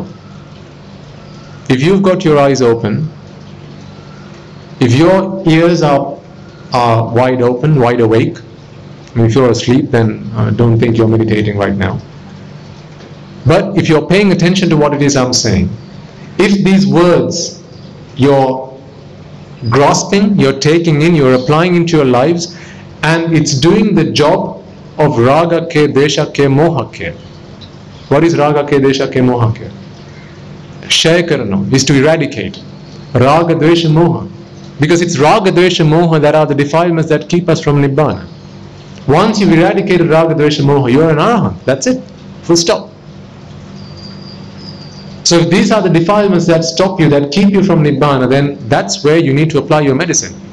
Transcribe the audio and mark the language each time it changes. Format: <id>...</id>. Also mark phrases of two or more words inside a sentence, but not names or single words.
<en>If you've got your eyes open, if your ears are wide open, wide awake, I mean, if you're asleep, then don't think you're meditating right now. But if you're paying attention to what it is I'm saying, if these words you're grasping, you're taking in, you're applying into your lives, and it's doing the job of</en> <pi>raga ke, desha ke, moha ke.</pi> <en>What is</en> <pi>raga ke, desha ke, moha ke? Kshay karana</pi> <en>is to eradicate</en> <pi>raga, dvesha, moha.</pi> <en>Because it's</en> <pi>raga, dvesha, moha</pi> <en>that are the defilements that keep us from nibbana. Once you've eradicated</en> <pi>raga, dvesha, moha,</pi> <en>you're an arahant. That's it. Full stop. So if these are the defilements that stop you, that keep you from nibbana, then that's where you need to apply your medicine.</en>